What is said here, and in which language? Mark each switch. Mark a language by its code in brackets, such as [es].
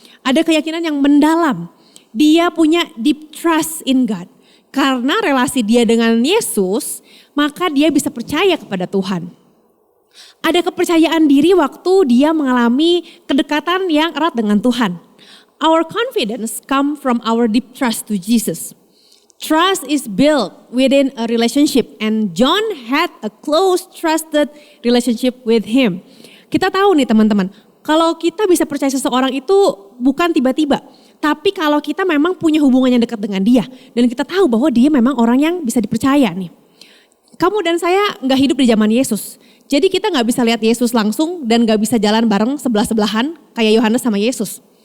[id] Ada keyakinan yang mendalam. Dia punya [en] deep trust in God. [id] Karena relasi dia dengan Yesus, maka dia bisa percaya kepada Tuhan. Ada kepercayaan diri waktu dia mengalami kedekatan yang erat dengan Tuhan. [en] Our confidence come from our deep trust to Jesus. Trust is built within a relationship and John had a close trusted relationship with him. [id] Kita tahu nih teman-teman, kalau kita bisa percaya seseorang itu bukan tiba-tiba. Tapi kalau kita memang punya hubungan yang dekat dengan dia. Dan kita tahu bahwa dia memang orang yang bisa dipercaya nih. Kamu dan saya gak hidup di zaman Yesus. Jadi kita gak bisa lihat Yesus langsung dan gak bisa jalan bareng sebelah-sebelahan kayak Yohanes sama Yesus.